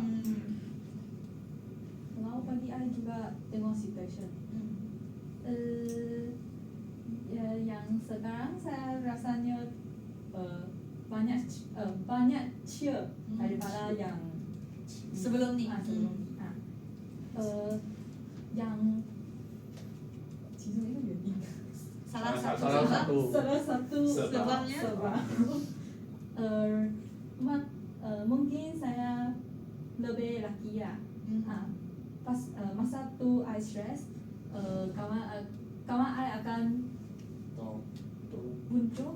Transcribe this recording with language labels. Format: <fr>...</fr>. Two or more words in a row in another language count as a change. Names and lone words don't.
<ms>Kalau bagi I juga tengok situation. Yang sekarang saya rasanya banyak cheer daripada yang Sebelum ni. sebelum. yang</ms> <zh>其中一个原因</zh> <ms>Salah Salah satu Salah sebab satu. salah satu Sebabnya? mungkin saya lebih laki ya. Pas masa tu I stress, kawan I akan muncul.</ms>